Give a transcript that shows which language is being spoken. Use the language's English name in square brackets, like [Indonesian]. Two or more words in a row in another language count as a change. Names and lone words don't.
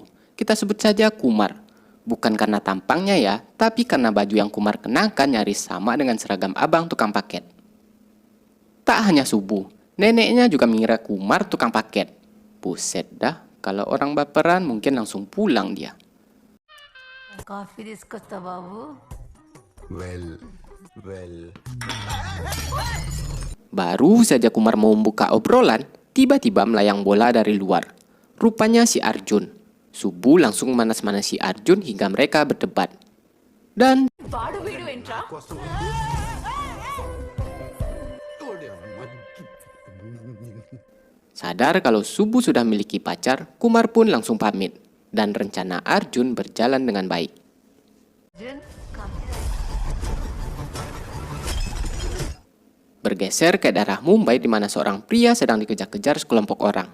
[Indonesian] Kita sebut saja Kumar. Bukan karena tampangnya ya, tapi karena baju yang Kumar kenakan nyaris sama dengan seragam abang tukang paket. Tak hanya Subbu, neneknya juga mengira Kumar tukang paket. Buset dah, kalau orang baperan mungkin langsung pulang dia. [Telugu] కాఫీ తీసుకొస్తా బాబు. [Indonesian] Baru saja Kumar mau membuka obrolan, tiba-tiba melayang bola dari luar. Rupanya si Arjun. Subbu langsung manas-manasi Arjun hingga mereka berdebat. Dan [Telugu] వాడు వీడు ఏంట్రా? [Indonesian] sadar kalau Subbu sudah memiliki pacar, Kumar pun langsung pamit. Dan rencana Arjun berjalan dengan baik. Bergeser ke daerah Mumbai di mana seorang pria sedang dikejar-kejar sekelompok orang.